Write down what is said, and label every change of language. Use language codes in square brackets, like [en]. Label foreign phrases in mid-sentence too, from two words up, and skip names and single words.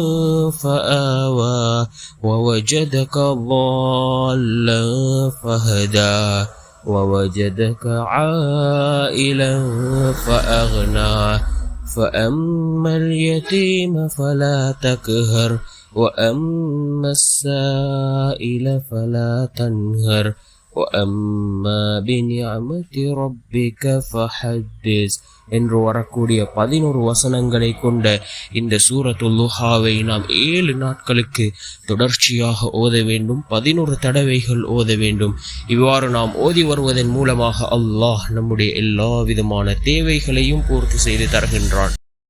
[ar] فآوى ووجدك ضالا فهدى ووجدك عائلا فأغنى فأما اليتيم فلا تقهر وأما السائل فلا تنهر وأما بنعمة ربك فحدث [ta] என்று வரக்கூடிய 11 வசனங்களை கொண்ட இந்த சூரத்துல் லுஹாவை நாம் 7 நாட்களுக்கு தொடர்ச்சியாக ஓத வேண்டும். 11 தடவைகள் ஓத வேண்டும். இவ்வாறு நாம் ஓதி வருவதன் மூலமாக அல்லாஹ் நம்முடைய எல்லா விதமான தேவைகளையும் பூர்த்தி செய்து தருகின்றான்.